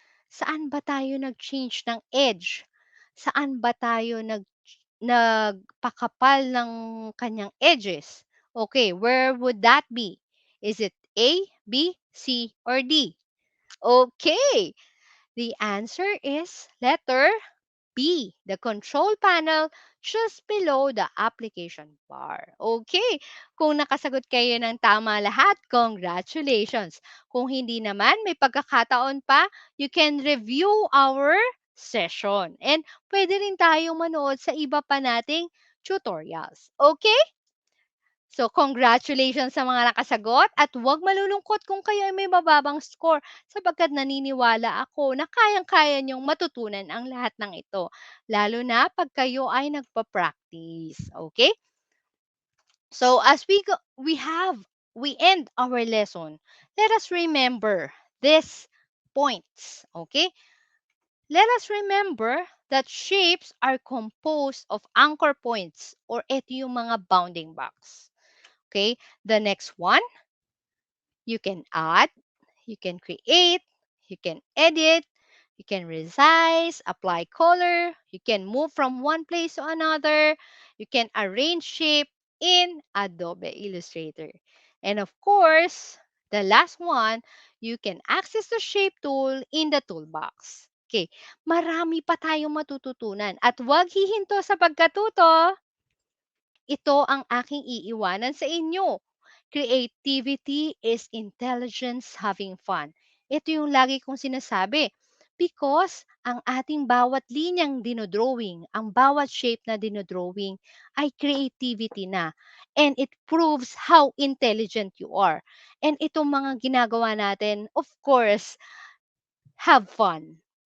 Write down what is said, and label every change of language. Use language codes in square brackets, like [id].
[tl] Saan ba tayo nag-change ng edge? Saan ba tayo nagpakapal ng kanyang edges? [en] Okay, where would that be? Is it A, B, C, or D? Okay, the answer is letter B, the control panel just below the application bar. [tl] Okay, kung nakasagot kayo ng tama lahat, congratulations. Kung hindi naman, may pagkakataon pa, [en] you can review our session. [tl] And pwede rin tayong manood sa iba pa nating tutorials. Okay? So, congratulations sa mga nakasagot at huwag malulungkot kung kayo ay may mababang score sapagkat naniniwala ako na kayang-kaya niyong matutunan ang lahat ng ito, lalo na pag kayo ay nagpa-practice. Okay? [en] So, as we end our lesson, let us remember these points. Okay? Let us remember that shapes are composed of anchor points or [tl] ito yung mga [en] bounding box. Okay? The next one, you can add, you can create, you can edit, you can resize, apply color, you can move from one place to another, you can arrange shape in Adobe Illustrator. And of course, the last one, you can access the shape tool in the toolbox. [tl] Okay, marami pa tayong matututunan at huwag hihinto sa pagkatuto. Ito ang aking iiwanan sa inyo. [en] Creativity is intelligence having fun. [tl] Ito yung lagi kong sinasabi. Because ang ating bawat linyang dinodrawing, ang bawat shape na dinodrawing ay creativity na. [en] And it proves how intelligent you are. And [tl] itong mga ginagawa natin, [en] of course, have fun.